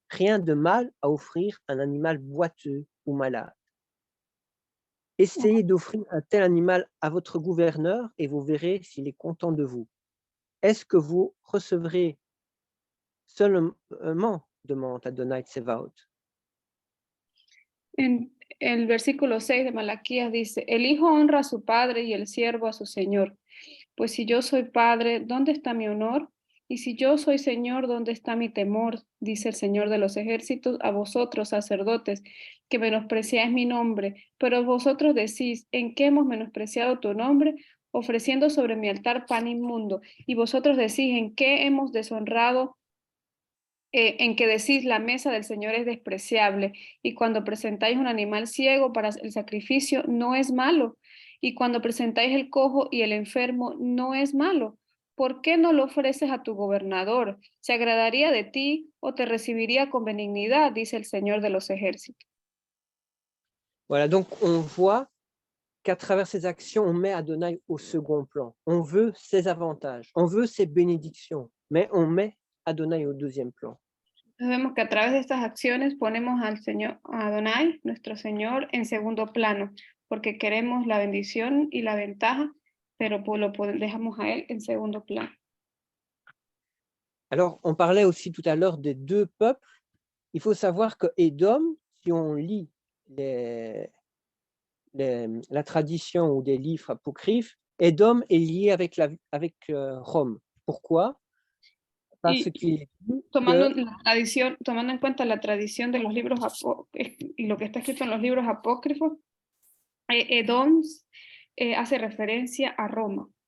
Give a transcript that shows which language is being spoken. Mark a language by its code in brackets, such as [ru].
[fr] Rien de mal à offrir un animal boiteux ou malade. Essayez d'offrir un tel animal à votre gouverneur et vous verrez s'il est content de vous. Est-ce que vous recevrez seulement, demande Adonai Tsevaot. [es] En el versículo 6 de Malaquías dice, el hijo honra a su padre y el siervo a su señor. Pues si yo soy padre, ¿dónde está mi honor? Y si yo soy señor, ¿dónde está mi temor? Dice el Señor de los ejércitos a vosotros, sacerdotes, que menospreciáis mi nombre. Pero vosotros decís, ¿en qué hemos menospreciado tu nombre? Ofreciendo sobre mi altar pan inmundo. Y vosotros decís, ¿en qué hemos deshonrado? En que decís la mesa del Señor es despreciable, y cuando presentáis un animal ciego para el sacrificio, no es malo, y cuando presentáis el cojo y el enfermo, no es malo. ¿Por qué no lo ofreces a tu gobernador? ¿Se agradaría de ti o te recibiría con benignidad? Dice el Señor de los ejércitos. [fr] Voilà, donc on voit qu'à travers ces actions, on met Adonai au second plan. On veut ses avantages, on veut ses bénédictions, mais on met Adonai au deuxième plan. [es] Vemos que a través de estas acciones ponemos al Señor, a Adonai, nuestro Señor, en segundo plano, porque queremos la bendición y la ventaja, pero dejamos a Él en segundo plano. [fr] Alors, on parlait aussi tout à l'heure des deux peuples. Il faut savoir que Édom, si on lit la tradition ou des livres apocryphes, Édom est lié avec Rome. Pourquoi? Parce qu'il est dit [es] tomando que, en cuenta la tradición de los libros y lo que está escrito en los libros apócrifos, Edom hace referencia a Roma.